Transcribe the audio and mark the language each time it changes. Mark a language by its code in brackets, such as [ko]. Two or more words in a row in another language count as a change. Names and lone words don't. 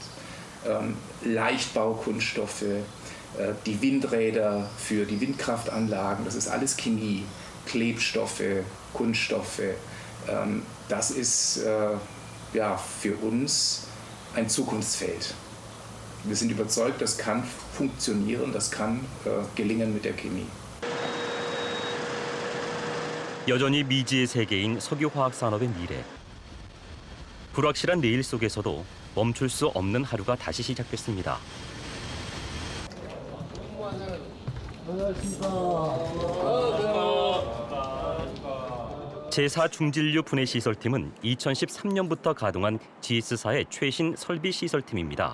[de] Leichtbaukunststoffe, die Windräder für die Windkraftanlagen, das ist alles Chemie, Klebstoffe, Kunststoffe. Das ist für uns ein Zukunftsfeld. Wir sind überzeugt, das kann funktionieren, das kann gelingen mit der Chemie. [ko] 여전히 미지의 세계인 석유화학 산업의 미래. 불확실한 내일 속에서도 멈출 수 없는 하루가 다시 시작됐습니다. 제4중진류 분해 시설팀은 2013년부터 가동한 GS사의 최신 설비 시설팀입니다.